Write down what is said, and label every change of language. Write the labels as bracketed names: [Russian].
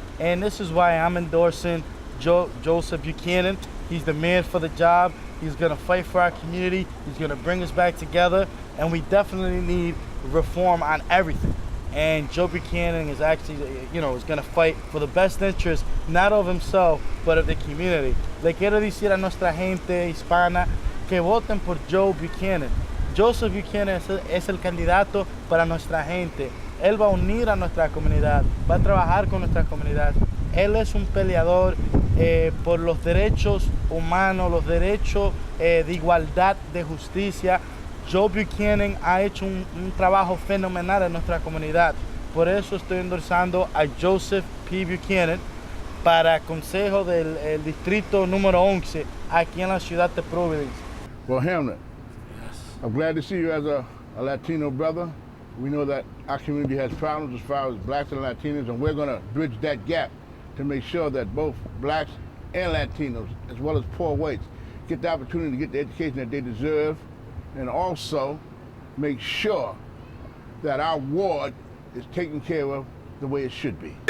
[English] And this is why I'm endorsing Joseph Buchanan. He's the man for the job. He's gonna fight for our community. He's gonna bring us back together. And we definitely need reform on everything. And Joe Buchanan is actually, is gonna fight for the best interest, not of himself, but of the community. [Spanish] Le quiero decir a nuestra gente hispana que voten por Joe Buchanan. Joseph Buchanan es el candidato para nuestra gente. Él va a unir a nuestra comunidad, va a trabajar con nuestra comunidad. Él es un peleador por los derechos humanos, los derechos de igualdad, de justicia. Joe Buchanan ha hecho un trabajo fenomenal en nuestra comunidad. Por eso estoy endorsando a Joseph P. Buchanan para consejo del distrito número 11 aquí en la ciudad de Providence. [English] Well, Hamlet, I'm glad to see you as a Latino brother. We know that our community has problems as far as blacks and Latinos, and we're going to bridge that gap to make sure that both blacks and Latinos, as well as poor whites, get the opportunity to get the education that they deserve, and also make sure that our ward is taken care of the way it should be.